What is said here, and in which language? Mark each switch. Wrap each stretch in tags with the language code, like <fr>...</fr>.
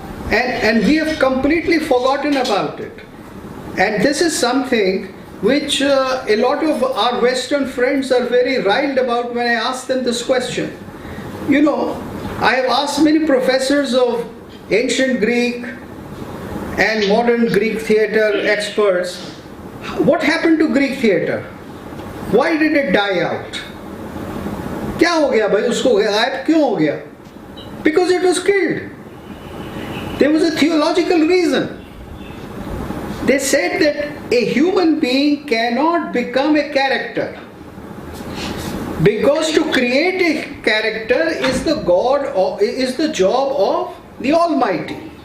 <en>And we have completely forgotten about it. And this is something which a lot of our Western friends are very riled about when I ask them this question. You know, I have asked many professors of ancient Greek and modern Greek theatre experts, what happened to Greek theatre? Why did it die out?</en> <hi>क्या हो गया भाई उसको गायब क्यों हो गया?</hi> <en>Because it was killed. There was a theological reason. They said that a human being cannot become a character, because to create a character is the job of the Almighty.</en>